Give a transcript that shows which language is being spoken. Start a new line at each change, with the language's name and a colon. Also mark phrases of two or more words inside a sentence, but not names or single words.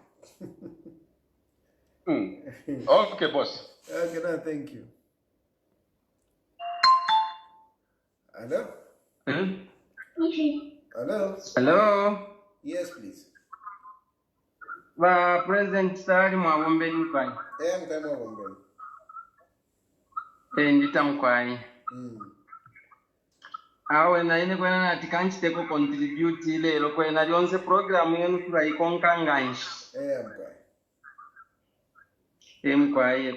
English: Okay, boss. Okay, no, thank you. Hello? Hello? Hello? Yes, please.
Bemba: President Sari Mwagombeni kwai. Mkama Mwagombeni. Ndita mkwai. Awe na ine kwena nati kanchiteko contribute lero kwena lyonse program yenu turaikonkanganshi. Mkwai.